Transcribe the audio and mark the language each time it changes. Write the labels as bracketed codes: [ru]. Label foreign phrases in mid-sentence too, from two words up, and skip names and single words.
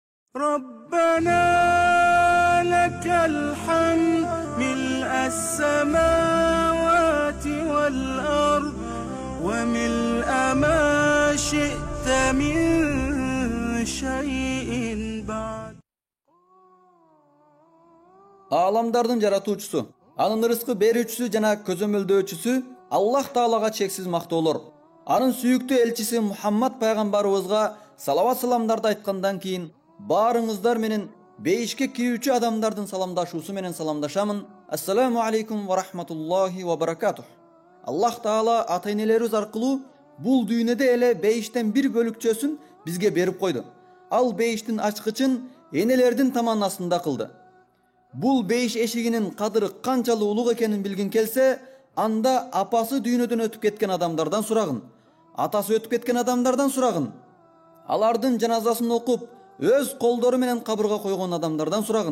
[ar] ربنا لك الحمد ملء السماوات والأرض وملء ما شئت من شيء بعد. [ky] Аламдардын жаратуучусу, анын рызкы берүүчүсү жана көзөмөлдөөчүсү Аллах Таалага чексиз мактоолор. Анын сүйүктүү элчиси Мухаммад пайгамбарыбызга салават саламдарды айткандан кийин баарыңыздар менен бейишке кирүүчү адамдардын саламдашуусу менен саламдашамын. [ar] السلام عليكم ورحمة الله وبركاته. [ky] Аллах Таала ата-энелерибиз аркылуу бул дүйнөдө эле бейиштен бир бөлүкчөсүн бизге берип койду. Ал бейиштин ачкычын энелердин таманасында кылды. Бул бейиш эшигинин кадыры канчалык улук экенин билгин келсе, анда апасы дүйнөдөн өтүп кеткен адамдардан сурагын, атасы өтүп кеткен адамдардан сурагын, алардын жаназасын окуп, өз колдору менен кабырга койгон адамдардан сурагын.